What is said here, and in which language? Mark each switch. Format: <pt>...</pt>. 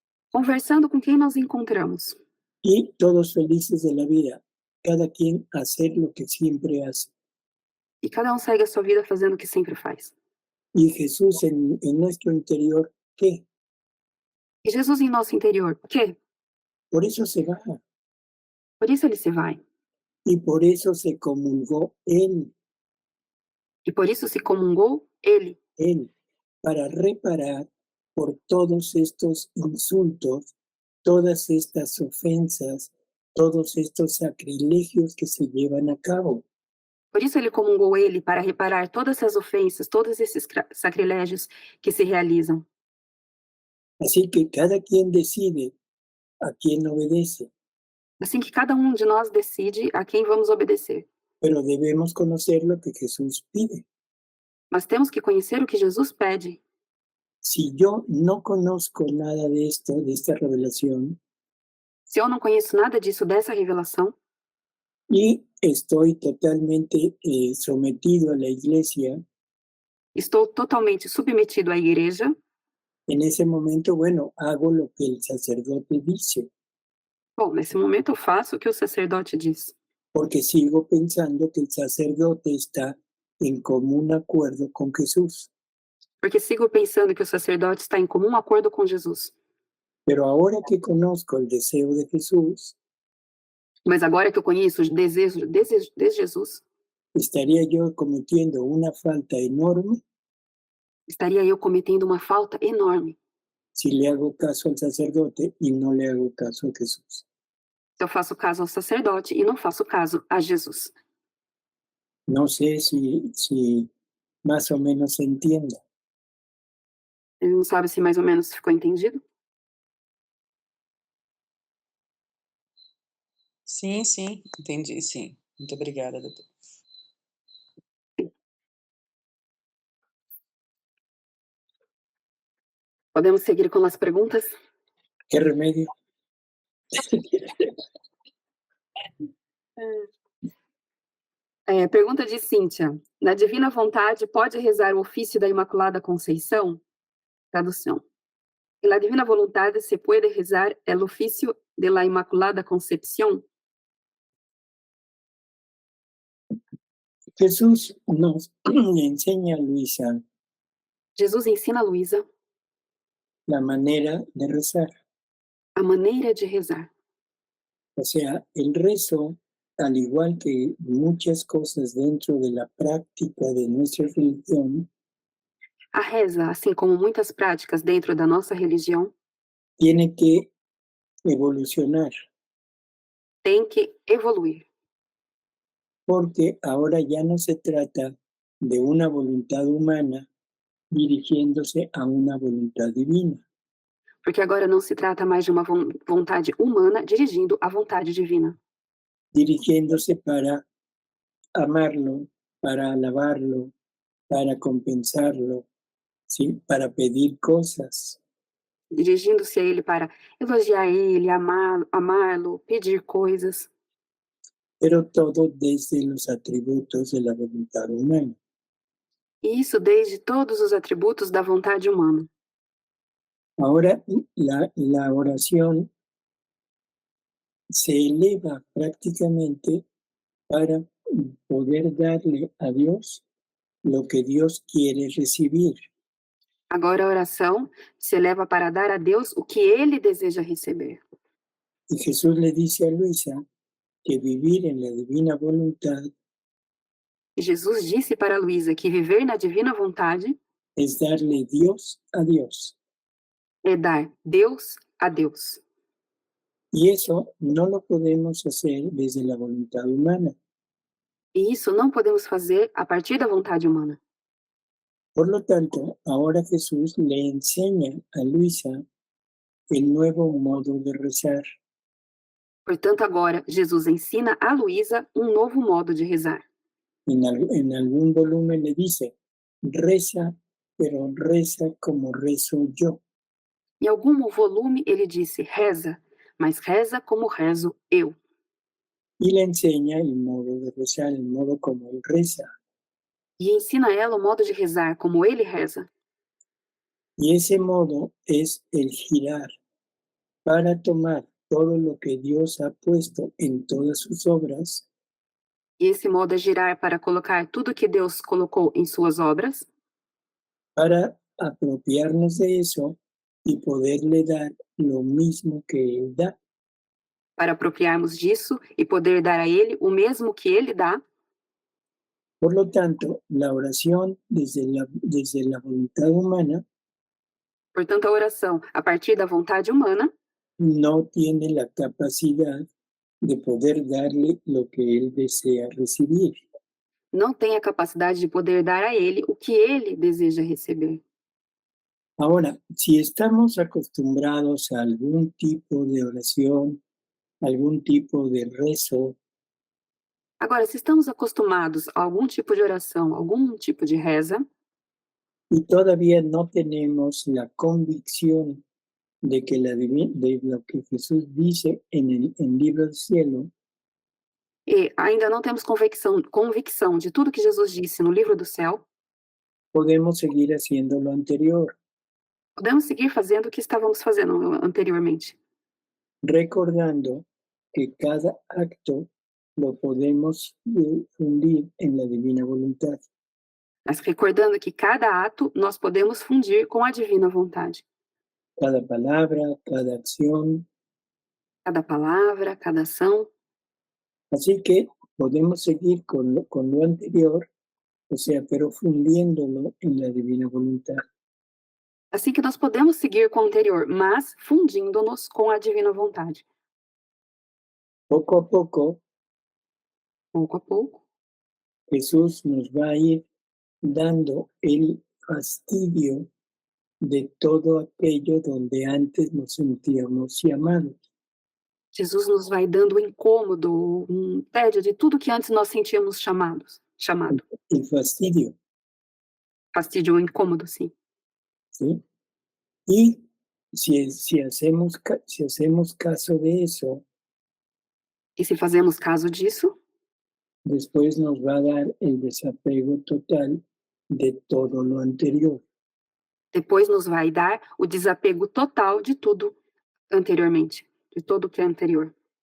<pt>conversando com quem nós encontramos,</pt> <es>y todos felices de la vida, cada quien hacer lo que siempre hace.</es> <pt>e cada um segue a sua vida fazendo o que sempre faz.</pt> <es>Y Jesús en nuestro interior, ¿qué?</es> <pt>E Jesus em nosso interior, o quê?</pt> <es>Por eso se va</es> <pt>Por isso ele se vai,</pt> <es>y por eso se comulgó Él,</es> <pt>e por isso se comungou ele,</pt> <es>para reparar por todos estos insultos, todas estas ofensas, todos estos sacrilegios que se llevan a cabo.</es> <pt>Por isso ele comungou ele para reparar todas essas ofensas, todos esses sacrilégios que se realizam.</pt> <es>Así que cada quien decide a quién obedece,</es> <pt>Assim que cada um de nós decide a quem vamos obedecer.</pt> <es>pero debemos conocer lo que Jesús pide.</es> <pt>Mas temos que conhecer o que Jesus pede.</pt> <es>Si yo no conozco nada de esto, de esta revelación,</es> <pt>Se eu não conheço nada disso, dessa revelação,</pt> <es>y estoy totalmente sometido a la iglesia,</es> <pt>estou totalmente submetido à igreja,</pt> <es>en ese momento, bueno, hago lo que el sacerdote dice,</es> <pt>bom, nesse momento eu faço o que o sacerdote diz.</pt> <es>porque sigo pensando que el sacerdote está en común acuerdo con Jesús.</es> <pt>Porque sigo pensando que o sacerdote está em comum acordo com Jesus.</pt> <es>Pero ahora que conozco el deseo de Jesús,</es> <pt>Mas agora que eu conheço os desejos de Jesus,</pt> <es>¿estaría yo cometiendo una falta enorme</es> <pt>estaria eu cometendo uma falta enorme</pt> <es>si le hago caso al sacerdote y no le hago caso a Jesús?</es> <pt>se eu faço caso ao sacerdote e não faço caso a Jesus?</pt> <es>No sé si más o menos se entienda.</es> <pt>Ele não sabe se mais ou menos ficou entendido? Sim, sim, entendi, sim. Muito obrigada, doutor. Podemos seguir com as perguntas?</pt> <es>¿Qué remedio?</es> <pt>Pergunta de Cíntia. Na Divina Vontade, pode rezar o ofício da Imaculada Conceição? Tradução.</pt> <es>En la Divina Voluntad se puede rezar el oficio de la Inmaculada Concepción. Jesús nos enseña, Luisa,</es> <pt>Jesus ensina a Luísa</pt> <es>la manera de rezar.</es> <pt>a maneira de rezar.</pt> <es>O sea, el rezo, al igual que muchas cosas dentro de la práctica de nuestra religión,</es> <pt>A reza, assim como muitas práticas dentro da nossa religião,</pt> <es>tiene que evolucionar,</es> <pt>tem que evoluir.</pt> <es>porque ahora ya no se trata de una voluntad humana dirigiéndose a una voluntad divina,</es> <pt>Porque agora não se trata mais de uma vontade humana dirigindo a vontade divina,</pt> <es>dirigiéndose para amarlo, para alabarlo, para compensarlo, ¿sí? Para pedir cosas,</es> <pt>dirigindo-se a ele para elogiar ele, amá-lo, pedir coisas,</pt> <es>pero todo desde los atributos de la voluntad humana.</es> <pt>e isso desde todos os atributos da vontade humana.</pt> <es>Ahora la oración se eleva prácticamente para poder darle a Dios lo que Dios quiere recibir.</es> <pt>Agora a oração se eleva para dar a Deus o que ele deseja receber.</pt> <es>Y Jesús le dice a Luisa que vivir en la divina voluntad</es> <pt>E Jesus disse para Luísa que viver na divina vontade</pt> <es>es darle Dios a Dios.</es> <pt>é dar Deus a Deus.</pt> <es>Y eso no lo podemos hacer desde la voluntad humana.</es> <pt>E isso não podemos fazer a partir da vontade humana.</pt> <es>Por lo tanto, ahora Jesús le enseña a Luisa el nuevo modo de rezar.</es> <pt>Portanto, agora Jesus ensina a Luísa um novo modo de rezar.</pt> <es>En algún volumen le dice, reza, pero reza como rezo yo.</es> <pt>Em algum volume ele disse, reza, mas reza como rezo eu.</pt> <es>Y le enseña el modo de rezar, el modo como él reza.</es> <pt>E ensina a ela o modo de rezar como ele reza.</pt> <es>Y ese modo es el girar para tomar todo lo que Dios ha puesto en todas sus obras,</es> <pt>E esse modo é girar para colocar tudo que Deus colocou em suas obras,</pt> <es>para apropiarnos de eso y poderle dar lo mismo que Él da.</es> <pt>para apropriarmos disso e poder dar a ele o mesmo que ele dá.</pt> <es>Por lo tanto, la oración desde la voluntad humana</es> <pt>Portanto, a oração, a partir da vontade humana,</pt> <es>no tiene la capacidad de poder darle lo que Él desea recibir.</es> <pt>não tem a capacidade de poder dar a ele o que ele deseja receber.</pt> <es>Ahora, si estamos acostumbrados a algún tipo de oración, algún tipo de rezo,</es> <pt>Agora, se estamos acostumados a algum tipo de oração, algum tipo de reza,</pt> <es>y todavía no tenemos la convicción de que de lo que Jesús dice en el libro del cielo,</es> <pt>e ainda não temos convicção de tudo que Jesus disse no livro do céu,</pt> <es>podemos seguir haciendo lo anterior,</es> <pt>podemos seguir fazendo o que estávamos fazendo anteriormente,</pt> <es>recordando que cada acto lo podemos fundir en la divina voluntad.</es> <pt>mas recordando que cada ato nós podemos fundir com a divina vontade.</pt> <es>Cada palabra, cada acción.</es> <pt>Cada palavra, cada ação.</pt> <es>Así que podemos seguir con lo anterior, o sea, pero fundiéndolo en la divina voluntad.</es> <pt>Assim que nós podemos seguir com o anterior, mas fundindo-nos com a divina vontade.</pt> <es>Poco a poco,</es> <pt>Pouco a pouco,</pt> <es>Jesús nos va a ir dando el fastidio de todo aquello donde antes nos sentíamos llamados.</es> <pt>Jesus nos vai dando um incômodo, um tédio de tudo que antes nós sentíamos chamado.</pt> <es>El fastidio,</es> <pt>Fastídio, um incômodo, sim.</pt> <es>¿sí? Y si hacemos caso de eso,</es> <pt>E se fazemos caso disso,</pt> <es>después nos va a dar el desapego total de todo lo anterior.</es> <pt>depois nos vai dar o desapego total de tudo anteriormente, de todo o que é anterior.</pt>